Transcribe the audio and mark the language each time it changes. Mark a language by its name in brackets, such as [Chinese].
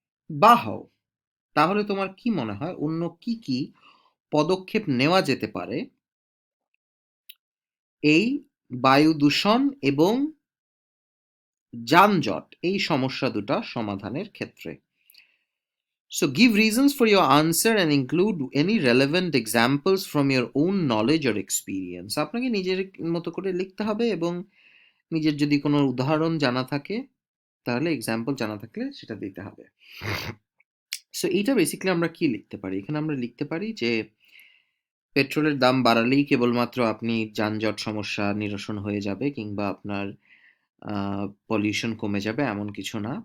[Bangla] বা হও, তাহলে তোমার কি মনে হয় অন্য কি কি পদক্ষেপ নেওয়া যেতে পারে এই বায়ু দূষণ এবং যানজট এই সমস্যা দুটা সমাধানের ক্ষেত্রে? [English] So give reasons for your answer and include any relevant examples from your own knowledge or experience. [Bangla] আপনাকে নিজের মতো করে লিখতে হবে এবং নিজের যদি কোনো উদাহরণ জানা থাকে তাহলে এক্সাম্পল জানা থাকলে সেটা দিতে হবে। সো এইটা বেসিক্যালি আমরা কি লিখতে পারি? এখানে আমরা লিখতে পারি যে পেট্রোলের দাম বাড়ালেই কেবলমাত্র আপনি যানজট সমস্যা নিরসন হয়ে যাবে কিংবা আপনার পলিউশন কমে যাবে এমন কিছু না।